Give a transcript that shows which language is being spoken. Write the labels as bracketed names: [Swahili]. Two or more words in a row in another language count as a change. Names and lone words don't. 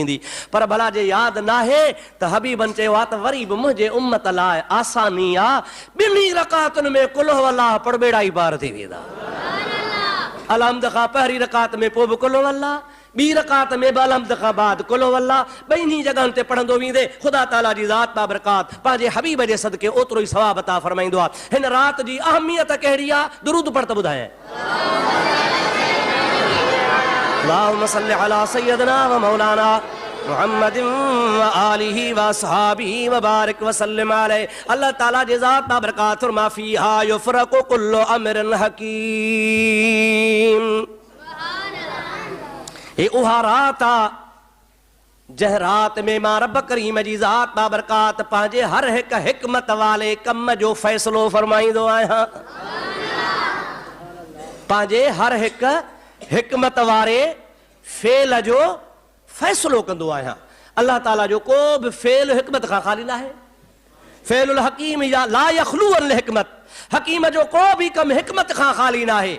[Sindhi] वेंदी पर भला जे यादि न आहे त हबीबन चयो आहे त वरी बि मुंहिंजे उम्मत लाइ आसानी आहे 2 रकातुनि में [Arabic] قل هو الله [Sindhi] पढ़ बेड़ा ई पार थी वेंदा अलहम्द खां पहिरीं रकात में पोइ बि [Arabic] قل هو الله [Sindhi] ॿी रकात में बि अलहम्द खां बाद [Arabic] قل هو الله [Sindhi] ॿिन्ही जॻहियुनि ते पढ़ंदो वेंदे ख़ुदा ताला जी ज़ात बाबरकात पंहिंजे हबीब जे सदके ओतिरो ई सवाब अता फरमाईंदो आहे हिन राति जी अहमियत कहिड़ी आहे दुरूद पढ़ त ॿुधायां [Arabic] اللهم صل على سيدنا و مولانا محمد و آله و أصحابه و بارك و سلم عليه [Sindhi] अल्लाह ताला जी ज़ात बाबरकात फरमा [Arabic] فيها يفرق كل أمر [Sindhi] हकीम ये उहा रात आ जंहिं रात में मां रब करीम जी ज़ात बाबरकात पंहिंजे हर हिक हिकमत वाले कम जो फ़ैसिलो फरमाईंदो आहियां पंहिंजे हर हिक हिकमत वारे फेल जो फ़ैसिलो कंदो आहियां अल्लाह ताला जो को बि फेल हिकमत खां ख़ाली न आहे [Arabic] فعل الحكيم يا لا يخلو عن حكمة, [Sindhi] हकीम जो को भी कम हिकमत खां खाली ना है।